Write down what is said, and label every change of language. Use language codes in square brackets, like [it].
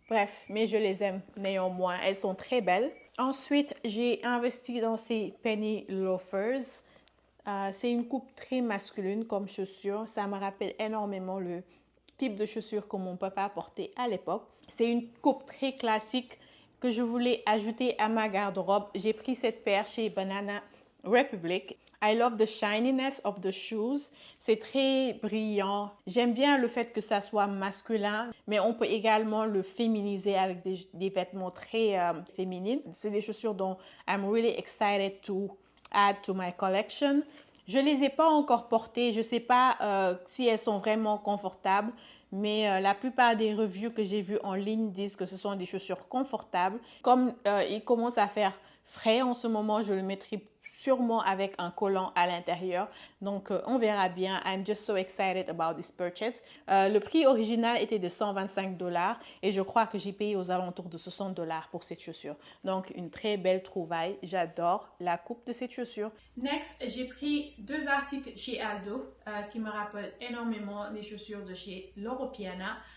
[fr] Bref, mais je les aime néanmoins. Elles sont très belles. Ensuite, j'ai investi dans ces penny loafers. C'est une coupe très masculine comme chaussure. Ça me rappelle énormément le type de chaussures que mon papa portait à l'époque. C'est une coupe très classique que je voulais ajouter à ma garde-robe. J'ai pris cette paire chez Banana Republic. [en] I love the shininess of the shoes. [fr] C'est très brillant. J'aime bien le fait que ça soit masculin, mais on peut également le féminiser avec des vêtements très féminines. C'est des chaussures dont [en] I'm really excited to add to my collection. [fr] Je ne les ai pas encore portées. Je ne sais pas si elles sont vraiment confortables, mais la plupart des reviews que j'ai vues en ligne disent que ce sont des chaussures confortables. Comme il commence à faire frais en ce moment, je le mettrai sûrement avec un collant à l'intérieur. Donc, on verra bien. [en] I'm just so excited about this purchase. [fr] Le prix original était de 125 $ et je crois que j'ai payé aux alentours de 60 $ pour cette chaussure. Donc, une très belle trouvaille. J'adore la coupe de cette chaussure. Next, j'ai pris deux articles chez Aldo qui me rappellent énormément les chaussures de chez Loro Piana.